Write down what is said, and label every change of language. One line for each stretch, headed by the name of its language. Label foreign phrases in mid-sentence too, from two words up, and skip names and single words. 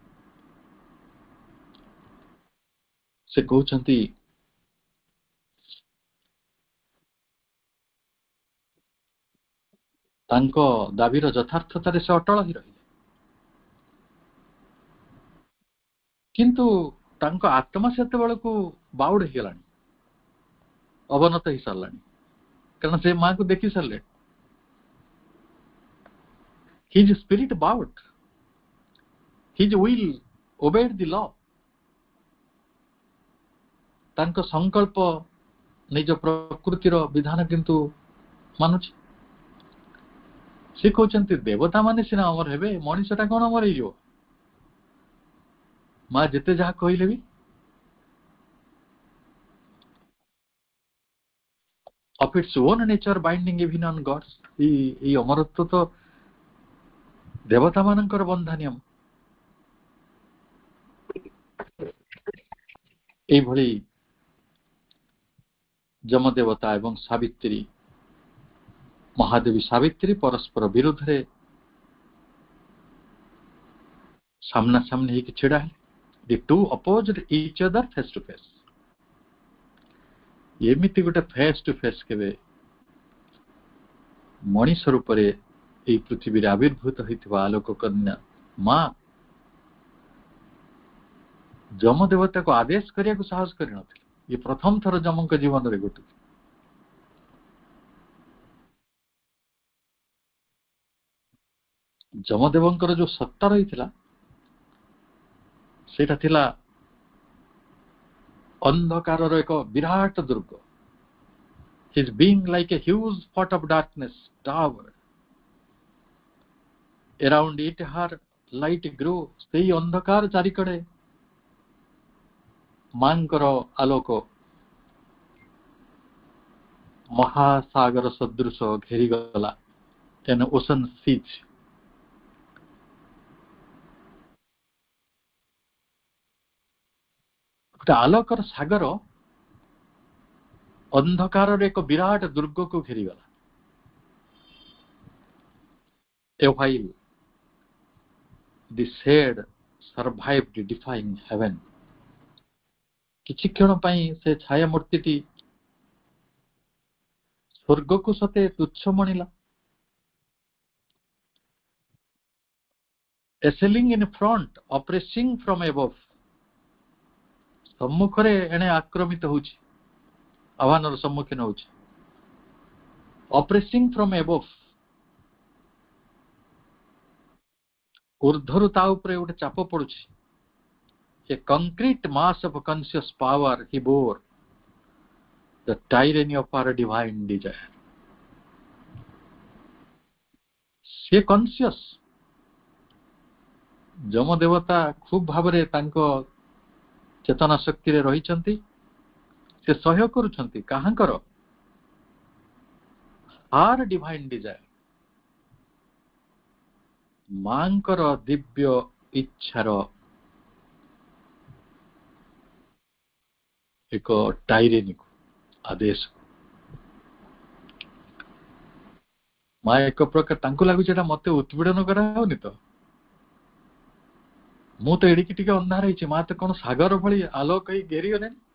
Odia: ସେ କହୁଛନ୍ତି ତାଙ୍କ ଦାବିର ଯଥାର୍ଥତାରେ ସେ ଅଟଳ ହିଁ ରହିଲେ, କିନ୍ତୁ ତାଙ୍କ ଆତ୍ମା ସେତେବେଳକୁ ବାଉଡ ହେଇଗଲାଣି, ଅବନତ ହେଇସାରିଲାଣି, କାରଣ ସେ ମାଙ୍କୁ ଦେଖି ସାରିଲେ।
English: His spirit bowed, his will obeyed the law.
Odia: ତାଙ୍କ ସଂକଳ୍ପ ନିଜ ପ୍ରକୃତିର ବିଧାନ କିନ୍ତୁ ମାନୁଛି। ସେ କହୁଛନ୍ତି ଦେବତା ମାନେ ସିନା ଅମର ହେବେ, ମଣିଷଟା କଣ ଅମର ହେଇଯିବ? ମା ଯେତେ ଯାହା କହିଲେ ବି
English: of its own nature binding even on gods,
Odia: এই ଅମରତ୍ୱ ତ ଦେବତା ମାନଙ୍କର ବନ୍ଧାନିୟମ। এইଭଳି ଯମଦେବତା ଏବଂ ସାବିତ୍ରୀ, ମହାଦେବୀ ସାବିତ୍ରୀ ପରସ୍ପର ବିରୁଦ୍ଧରେ ସାମ୍ନା ସାମ୍ନି ହେଇକି ଛିଡା ହେଲେ।
English: The two opposed each other face to face.
Odia: ଏମିତି ଗୋଟେ
English: face to face
Odia: କେବେ ମଣିଷ ରୂପରେ ଏହି ପୃଥିବୀରେ ଆବିର୍ଭୂତ ହୋଇଥିବା ଆଲୋକ କନ୍ୟା ମା ଯମ ଦେବତାକୁ ଆଦେଶ କରିବାକୁ ସାହସ କରିନଥିଲେ। ଇଏ ପ୍ରଥମ ଥର ଯମଙ୍କ ଜୀବନରେ ଘଟୁଛି। ଯମଦେବଙ୍କର ଯୋଉ ସତ୍ତା ରହିଥିଲା ସେଇଟା ଥିଲା ଅନ୍ଧକାରର ଏକ ବିରାଟ ଦୁର୍ଗ।
English: His being like a huge spot of darkness tower. Around it her light grew.
Odia: ସେଇ ଅନ୍ଧକାର ଚାରିକଡେ ମାଙ୍କର ଆଲୋକ ମହାସାଗର ସଦୃଶ ଘେରିଗଲା।
English: An ocean siege.
Odia: ଗୋଟେ ଆଲୋକର ସାଗର ଅନ୍ଧକାରର ଏକ ବିରାଟ ଦୁର୍ଗକୁ ଘେରିଗଲା।
English: A while the shade survived defying heaven.
Odia: କିଛି କ୍ଷଣ ପାଇଁ ସେ ଛାୟା ମୂର୍ତ୍ତିଟି ସ୍ୱର୍ଗକୁ ସତେ ତୁଚ୍ଛ ମଣିଲା।
English: Assailing in front, oppressing from above.
Odia: ସମ୍ମୁଖରେ ଏଣେ ଆକ୍ରମିତ ହେଉଛି, ଆହ୍ୱାନର ସମ୍ମୁଖୀନ ହେଉଛି।
English: Oppressing from above,
Odia: ଊର୍ଦ୍ଧ୍ୱରୁ ତା ଉପରେ ଗୋଟେ ଚାପ ପଡୁଛି।
English: A concrete mass of conscious power he bore, the tyranny of our divine desire.
Odia: ସେ କନସିୟସ୍, ଯମ ଦେବତା ଖୁବ୍ ଭାବରେ ତାଙ୍କ ଚେତନା ଶକ୍ତିରେ ରହିଛନ୍ତି। ସେ ସହ୍ୟ କରୁଛନ୍ତି କାହାଙ୍କର?
English: our divine desire,
Odia: ମାଙ୍କର ଦିବ୍ୟ ଇଚ୍ଛାର ଏକ ଟାଇରେନିକୁ, ଆଦେଶକୁ। ମା ଏକ ପ୍ରକାର ତାଙ୍କୁ ଲାଗୁଛି ଏଟା ମତେ ଉତ୍ପୀଡ଼ନ କରାହଉନି ତ, ମୁଁ ତ ଏଡ଼ିକି ଟିକେ ଅନ୍ଧାର ହେଇଛି, ମା ତ କଣ ସାଗର ଭଳି ଆଲୋକ ହେଇ ଘେରିଗଲେଣି।